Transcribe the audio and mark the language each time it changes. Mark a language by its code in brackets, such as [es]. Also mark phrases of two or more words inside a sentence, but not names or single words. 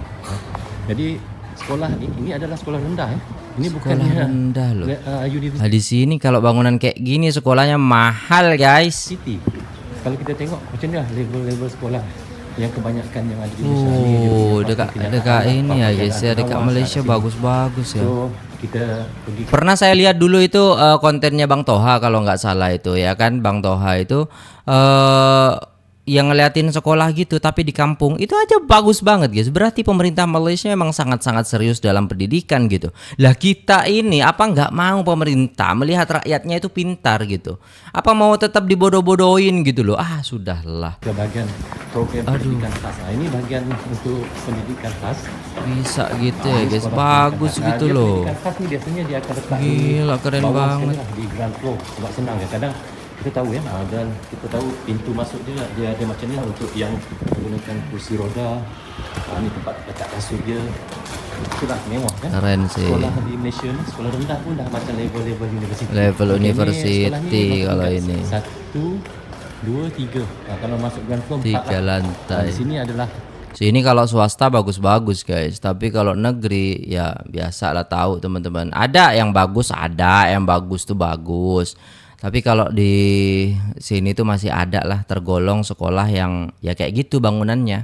[id] Jadi sekolah ini adalah sekolah rendah ya. Ini bukan rendah loh. Di sini kalau bangunan kayak gini sekolahnya mahal guys. City. [ms] Kalau kita tengok macam ni lah level-level sekolah yang kebanyakan yang ada di Malaysia. [id] Dekat ini ya guys ya, dekat Malaysia bagus-bagus ya. So, kita pergi. Pernah saya lihat dulu itu kontennya Bang Toha kalau nggak salah itu ya kan, Bang Toha itu yang ngeliatin sekolah gitu tapi di kampung itu aja bagus banget guys. Berarti pemerintah Malaysia memang sangat-sangat serius dalam pendidikan gitu. Lah kita ini apa nggak mau pemerintah melihat rakyatnya itu pintar gitu? Apa mau tetap dibodoh-bodohin gitu loh? Sudahlah. Ke bagian program pendidikan khas. Ini bagian untuk pendidikan khas. Bisa gitu ya guys, bagus gitu loh. [ms] Pendidikan khas ni biasanya dia akan letak [id] gila keren banget [en] di ground floor. [ms] Sebab senang ya, kadang kita tahu ya, dan kita tahu pintu masuk dia ada macam ni untuk yang menggunakan kursi roda. Ni tempat letak kasut dia. Itulah mewah kan. [id] Keren sih. [ms] Sekolah di Malaysia ni sekolah rendah pun dah macam level-level universiti. [id] Level university kalau ini. 1, 2, 3. Kalau masuk [en] ground floor [id] 3 lantai. Di sini adalah sini kalau swasta bagus-bagus guys, tapi kalau negeri ya biasa lah, tahu teman-teman. Ada yang bagus, ada yang bagus tuh bagus. Tapi kalau di sini tuh masih ada lah tergolong sekolah yang ya kayak gitu bangunannya.